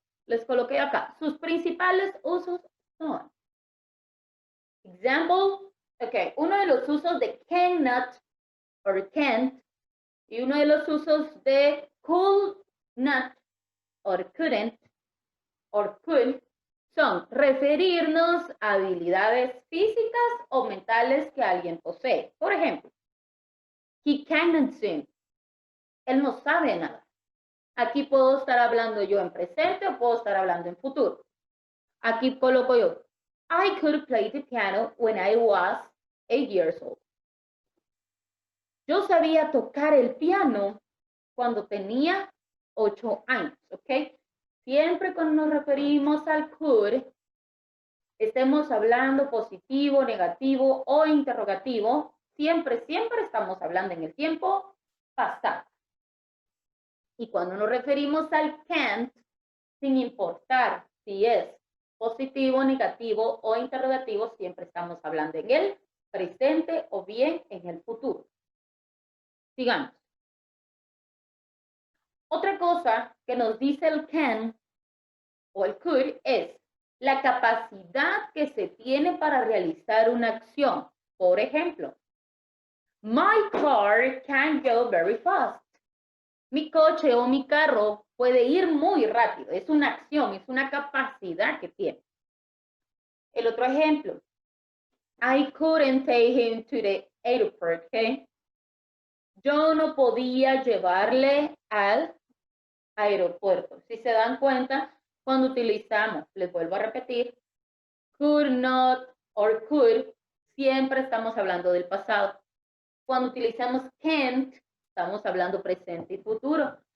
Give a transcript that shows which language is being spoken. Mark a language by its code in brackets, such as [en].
[es] les coloqué acá. Sus principales usos son, example, ok, uno de los usos de cannot or can't y uno de los usos de could not or couldn't or could son referirnos a habilidades físicas o mentales que alguien posee. Por ejemplo, [en] he cannot swim. [es] Él no sabe nada. Aquí puedo estar hablando yo en presente o puedo estar hablando en futuro. Aquí coloco yo, [en] I could play the piano when I was 8 years old. [es] Yo sabía tocar el piano cuando tenía 8 años, ¿ok? Siempre cuando nos referimos al could, estemos hablando positivo, negativo o interrogativo, siempre estamos hablando en el tiempo pasado. Y cuando nos referimos al can't, sin importar si es positivo, negativo o interrogativo, siempre estamos hablando en el presente o bien en el futuro. Sigamos. Otra cosa que nos dice el can o el could es la capacidad que se tiene para realizar una acción. Por ejemplo, [en] my car can go very fast. [es] Mi coche o mi carro puede ir muy rápido. Es una acción, es una capacidad que tiene. El otro ejemplo, [en] I couldn't take him to the airport, okay? [es] Yo no podía llevarle al aeropuerto. Si se dan cuenta, cuando utilizamos, les vuelvo a repetir, could not or could, siempre estamos hablando del pasado. Cuando utilizamos can't, estamos hablando presente y futuro.